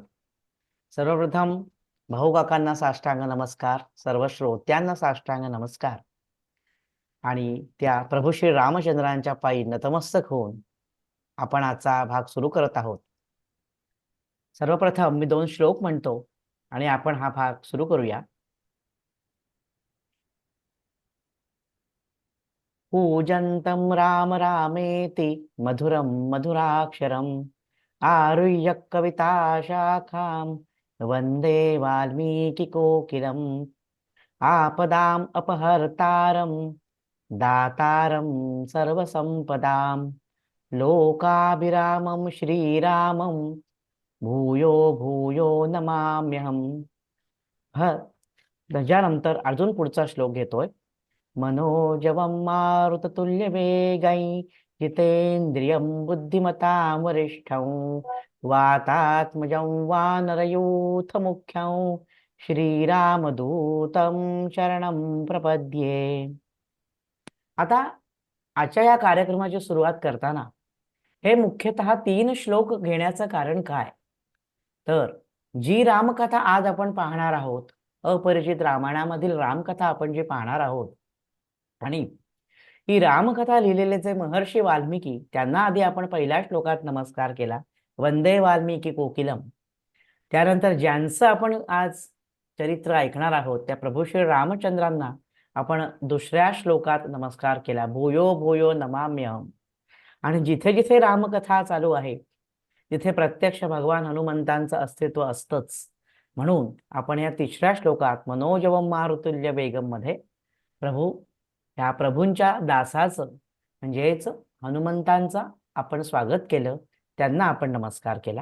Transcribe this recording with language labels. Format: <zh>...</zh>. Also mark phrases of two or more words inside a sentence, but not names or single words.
<mr>सर्वप्रथम भाऊ काकांना साष्टांग नमस्कार, सर्व श्रोत्यांना साष्टांग नमस्कार. आणि त्या प्रभू श्री रामचंद्रांच्या पायी नतमस्तक होऊन आपण आजचा भाग सुरू करत आहोत. सर्वप्रथम मी 2 श्लोक म्हणतो आणि आपण हा भाग सुरू करूया.</mr> <sa>कूजन्तं राम रामेति मधुरं मधुराक्षरम् आरुह्य कविताशाखां वन्दे वाल्मीकिकोकिलम् आपदाम् अपहर्तारं दातारं सर्वसम्पदां लोकाभिरामं श्रीरामं भूयो भूयो नमाम्यहम्.</sa> <mr>त्याच्यानंतर अजून पुढचा श्लोक घेतोय.</mr> <sa>मनोजवं मारुततुल्यवेगै जितेन्द्रियं बुद्धिमतां वरिष्ठं वातात्मजं वानरयूथमुख्यं श्रीरामदूतं शरणं प्रपद्ये.</sa> <mr>आता आजच्या या कार्यक्रमाची सुरुवात करताना हे मुख्यतः 3 श्लोक घेण्याचं कारण काय, तर जी रामकथा आज आपण पाहणार आहोत, अपरिचित रामायणामधील रामकथा आपण जी पाहणार आहोत, आणि ही रामकथा लिहिलेले जे महर्षी वाल्मिकी, त्यांना आधी आपण पहिल्या श्लोकात नमस्कार केला,</mr> <sa>वंदे वाल्मिकी कोकिलम.</sa> <mr>त्यानंतर ज्यांचं आपण आज चरित्र ऐकणार आहोत त्या प्रभू श्री रामचंद्रांना आपण दुसऱ्या श्लोकात नमस्कार केला,</mr> <sa>भूयो भूयो नमाम्यहम.</sa> <mr>आणि जिथे जिथे रामकथा चालू आहे तिथे प्रत्यक्ष भगवान हनुमंतांचं अस्तित्व असतंच. म्हणून आपण या तिसऱ्या श्लोकात</mr> <sa>मनोजवम मारुतुल्य वेगम</sa> <mr>मध्ये या प्रभूंच्या दासाचं म्हणजेच हनुमंतांचा आपण स्वागत केलं, त्यांना आपण नमस्कार केला.</mr>